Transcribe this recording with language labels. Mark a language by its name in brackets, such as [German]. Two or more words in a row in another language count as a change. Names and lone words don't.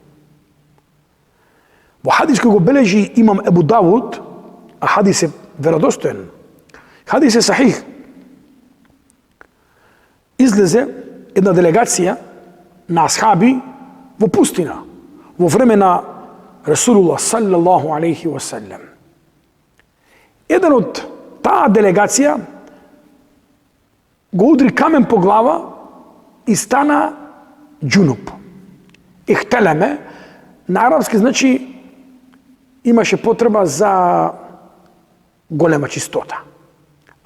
[Macedonian] Во хадис кој го бележи имам Ебу Давуд, а хадис е веродостоен, хадис е сахих, излезе една делегација на асхаби во пустина, во време на Расулуллах [Arabic] صلى الله عليه وسلم. [Macedonian] Еден од таа делегација го удри камен по глава и стана джунуп. Ихтелеме, на арапски значи имаше потреба за голема чистота.